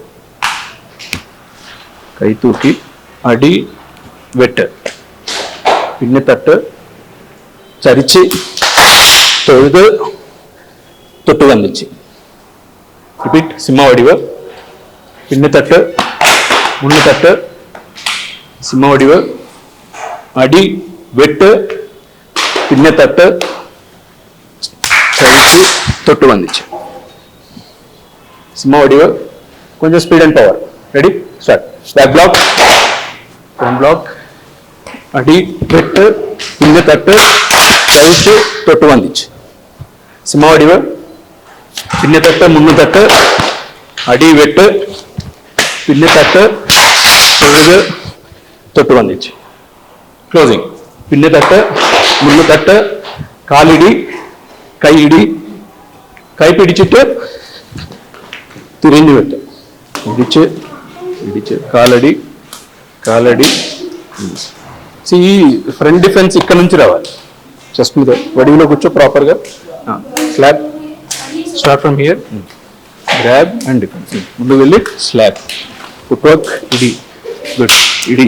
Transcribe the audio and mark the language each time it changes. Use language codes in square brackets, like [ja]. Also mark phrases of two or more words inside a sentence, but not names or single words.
[ml] കൈ തൂക്കി, അടി വെട്ട്, പിന്നെ തട്ട്, ചരിച്ച്, തൊഴുത്, തൊട്ട് വന്നിച്ച്. റിപ്പീറ്റ്. സിംഹ വടിവ്, പിന്നെ തട്ട്, മുന്നു തട്ട്, സിംഹ വടിവ്, അടി വെട്ട്, പിന്നെ തട്ട്, ചരിച്ച് തൊട്ട് വന്ദിച്ച്. സിംഹ വടിവ, [te] కొంచెం [en] speed and power. Ready, start. Back block, front block, [ml] അടി വെട്ട്, പിന്ന തട്ട്, ചരിച്ച് തൊട്ട് വന്ദിച്ച്. സിംഹ വടിവ, പിന്ന തട്ട്, മുന്ന് തട്ട്, അടി വെട്ട്, പിന്ന തട്ട്, തൊടുഗ്, തൊട്ട് വന്ദിച്ച്. క్లోజింగ్. പിന്ന തട്ട്, മുന്ന് തട്ട്, കാലിടി, കൈ ഇടി, കൈ പിടിച്ചിട്ട് തിരിഞ്ഞു വെട്ട്, ഇടിച്ച് ഇടിച്ച്, കാലടി కాలడి. [te] ఈ ఫ్రంట్ డిఫెన్స్ ఇక్కడ నుంచి రావాలి. చెస్ట్ మీద వడిలో కూర్చో ప్రాపర్గా. స్లాబ్. [en] Start from here. Grab and defense. [te] ముందు వెళ్ళి స్లాబ్. ఫుట్ వర్క్. ఇడి. గుడ్. ఇడి.